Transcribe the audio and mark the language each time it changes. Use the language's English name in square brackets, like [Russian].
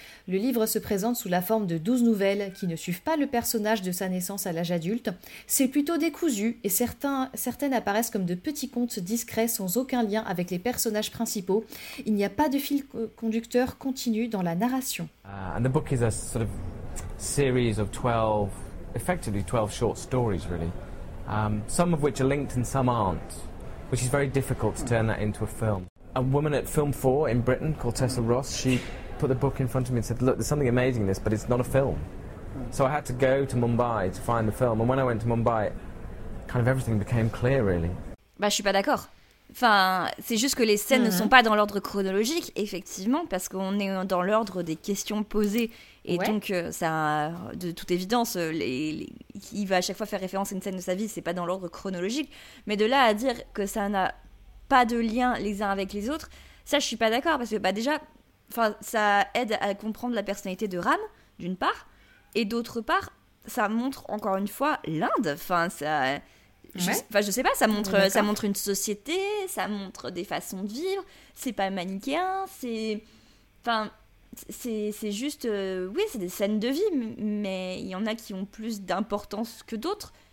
[French] Le livre se présente sous la forme de 12 nouvelles qui ne suivent pas le personnage de sa naissance à l'âge adulte. C'est plutôt décousu et certaines apparaissent comme de petits contes discrets sans aucun lien avec les personnages principaux. Il n'y a pas de fil conducteur continu dans la narration. [English] And the book is a sort of series of 12, effectively 12 short stories really. Some of which are linked and some aren't, which is very difficult to turn that into a film. A woman at Film 4 in Britain called Tessa Ross, she put the book in front of me and said, look, there's something amazing in this, but it's not a film. So I had to go to Mumbai to find the film. And when I went to Mumbai, kind of everything became clear, really. [French] Bah, je suis pas d'accord. Enfin, c'est juste que les scènes ne sont pas dans l'ordre chronologique, effectivement, parce qu'on est dans l'ordre des questions posées. Et donc, ça, de toute évidence, il va à chaque fois faire référence à une scène de sa vie, c'est pas dans l'ordre chronologique. Mais de là à dire que ça n'a pas de lien les uns avec les autres, ça je suis pas d'accord, parce que bah déjà ça aide à comprendre la personnalité de Ram, d'une part, et d'autre part, ça montre encore une fois l'Inde, ça montre une société, ça montre des façons de vivre, c'est pas manichéen, c'est juste des scènes de vie, mais il y en a qui ont plus d'importance que d'autres.